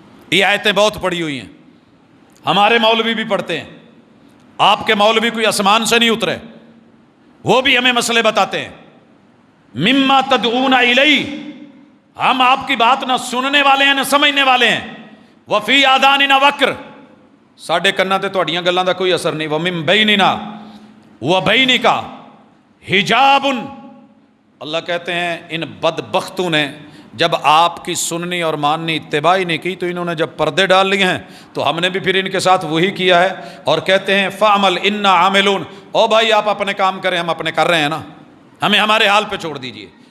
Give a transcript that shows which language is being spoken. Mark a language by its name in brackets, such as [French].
[Urdu] یہ آیتیں بہت پڑھی ہوئی ہیں، ہمارے مولوی بھی پڑھتے ہیں. آپ کے مولوی کوئی آسمان سے نہیں اترے، وہ بھی ہمیں مسئلے بتاتے ہیں. [Arabic] مما تدعونا الیہ، [Urdu] ہم آپ کی بات نہ سننے والے ہیں نہ سمجھنے والے ہیں. [Arabic] وفی آذاننا وقر، [Punjabi] ساڈے کناں تے تہاڈیاں گلاں دا کوئی اثر نہیں. [Arabic] ومن بیننا وبینک حجاب، [Urdu] اللہ کہتے ہیں ان بدبختوں نے جب آپ کی سننی اور ماننی اتباعی نہیں کی تو انہوں نے جب پردے ڈال لیے ہیں تو ہم نے بھی پھر ان کے ساتھ وہی کیا ہے. اور کہتے ہیں [Arabic] فعمل انا عاملون، [Urdu] او بھائی آپ اپنے کام کریں، ہم اپنے کر رہے ہیں نا، ہمیں ہمارے حال پہ چھوڑ دیجئے.